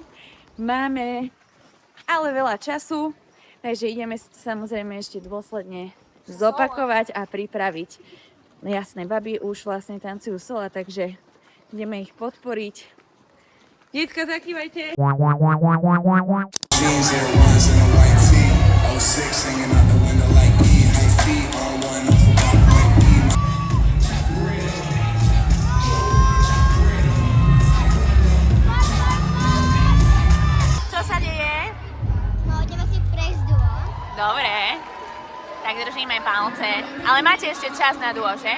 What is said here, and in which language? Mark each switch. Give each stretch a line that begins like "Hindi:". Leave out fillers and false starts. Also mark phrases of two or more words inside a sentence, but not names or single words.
Slovak: Máme ale veľa času, takže ideme si to samozrejme ešte dôsledne zopakovať a pripraviť. Jasné, baby už vlastne tancujú sola, takže ideme ich podporiť. Detka, zakývajte!
English: Jeans Air Ones and a white tee. 06 hanging out the window like E. High feet on one off a bump like E.
Slovak: Čo sa deje? No, ideme si prejsť Dobre. Tak držíme palce. Ale máte ešte čas na duo, že?